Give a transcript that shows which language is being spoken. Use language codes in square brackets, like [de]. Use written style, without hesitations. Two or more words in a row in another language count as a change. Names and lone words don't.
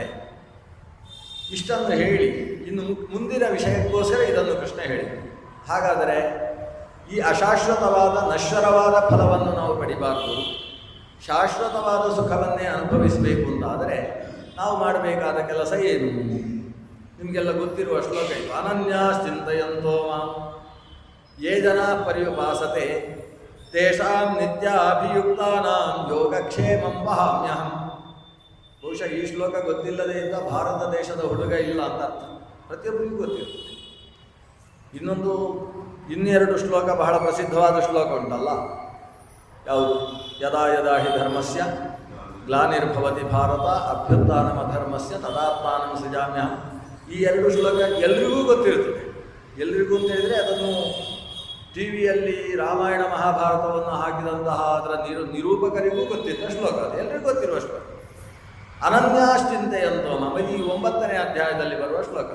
[kn] ಇಷ್ಟನ್ನು ಹೇಳಿ ಇನ್ನು ಮುಂದಿನ ವಿಷಯಕ್ಕೋಸ್ಕರ ಇದನ್ನು ಕೃಷ್ಣ ಹೇಳಿ. ಹಾಗಾದರೆ ಈ ಅಶಾಶ್ವತವಾದ ನಶ್ವರವಾದ ಫಲವನ್ನು ನಾವು ಪಡಿಬಾರ್ದು, ಶಾಶ್ವತವಾದ ಸುಖವನ್ನೇ ಅನುಭವಿಸಬೇಕು ಅಂತಾದರೆ ನಾವು ಮಾಡಬೇಕಾದ ಕೆಲಸ ಏನು? ನಿಮಗೆಲ್ಲ ಗೊತ್ತಿರುವ ಶ್ಲೋಕ ಇದು. [sa] ಅನನ್ಯಾಶ್ಚಿಂತಯಂತೋ ಮಾಂ ಯೇ ಜನಾ ಪರ್ಯುಪಾಸತೆ ತೇಷಾಂ ನಿತ್ಯಾಭಿಯುಕ್ತಾನಾಂ ಯೋಗಕ್ಷೇಮಂ ವಹಾಮ್ಯಹಂ. [kn] ಬಹುಶಃ ಈ ಶ್ಲೋಕ ಗೊತ್ತಿಲ್ಲದೆ ಇದ್ದ ಭಾರತ ದೇಶದ ಹುಡುಗ ಇಲ್ಲ ಅಂತ ಅರ್ಥ. ಪ್ರತಿಯೊಬ್ಬರಿಗೂ ಗೊತ್ತಿರ್ತದೆ. ಇನ್ನೆರಡು ಶ್ಲೋಕ ಬಹಳ ಪ್ರಸಿದ್ಧವಾದ ಶ್ಲೋಕ ಉಂಟಲ್ಲ, ಯಾವುದು? [sa] ಯದಾ ಯದಾ ಹಿ ಧರ್ಮಸ್ಯ ಗ್ಲಾನಿರ್ಭವತಿ ಭಾರತ ಅಭ್ಯುತ್ಥಾನಮಧರ್ಮಸ್ಯ ತದಾತ್ಮಾನಂ ಸೃಜಾಮ್ಯಹಂ. [kn] ಈ ಎರಡು ಶ್ಲೋಕ ಎಲ್ರಿಗೂ ಗೊತ್ತಿರ್ತದೆ. ಎಲ್ರಿಗೂ ಅಂತ ಹೇಳಿದರೆ ಅದನ್ನು ಟಿ ವಿಯಲ್ಲಿ ರಾಮಾಯಣ ಮಹಾಭಾರತವನ್ನು ಹಾಕಿದಂತಹ ಅದರ ನಿರೂಪಕರಿಗೂ ಗೊತ್ತಿದ್ದ ಶ್ಲೋಕ, ಅದು ಎಲ್ರಿಗೂ ಗೊತ್ತಿರುವ ಶ್ಲೋಕ. [sa] ಅನನ್ಯಾಶ್ಚಿಂತೆಯಂತೋ ಮಮ, [kn] ಈ 9ನೇ ಅಧ್ಯಾಯದಲ್ಲಿ ಬರುವ ಶ್ಲೋಕ.